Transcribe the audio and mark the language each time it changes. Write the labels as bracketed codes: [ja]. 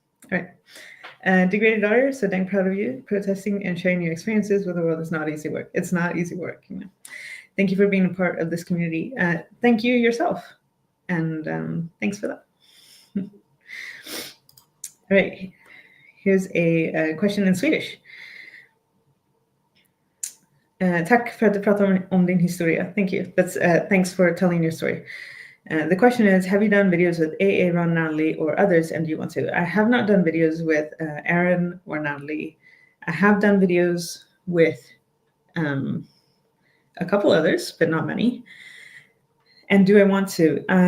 [en] All right. Degraded daughter, so dang proud of you. Protesting and sharing your experiences with the world is not easy work. It's not easy work. You know. Thank you for being a part of this community. Thank you yourself. And thanks for that. All right. Here's a question in Swedish. [sv] Tack för att du pratar om din historia. [en] Thank you. Thanks for telling your story. The question is, have you done videos with AA, Ron, Natalie, or others, and do you want to? I have not done videos with Aaron or Natalie. I have done videos with a couple others, but not many. And do I want to?